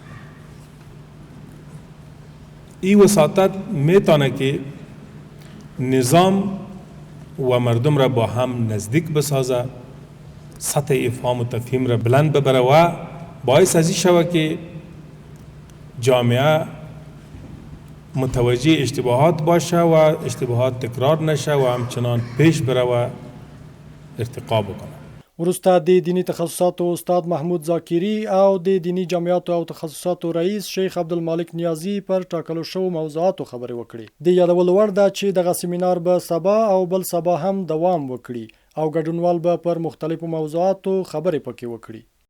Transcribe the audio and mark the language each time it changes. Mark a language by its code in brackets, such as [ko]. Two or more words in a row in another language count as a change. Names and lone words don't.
[fa] این وساطت می تانه که نظام و مردم را با هم نزدیک بسازد، سطح افهام و تفهیم را بلند ببره و باعث ازی شود که جامعه متوجه اشتباهات باشه و اشتباهات تکرار نشه و همچنان پیش بره و ارتقا بکنه. [ps] وروسته د دینی تخصصاتو استاد محمود ذاکری او د دینی جامعاتو او تخصصاتو رئیس شیخ عبدالمالک نیازی پر ټاکلو شوو موضوعاتو خبرې وکړي. د یادولو وړ ده چې دغه سیمینار به سبا او بل سبا هم دوام وکړي او ګډونوال به پر مختلفو موضوعاتو خبرې پکې وکړي.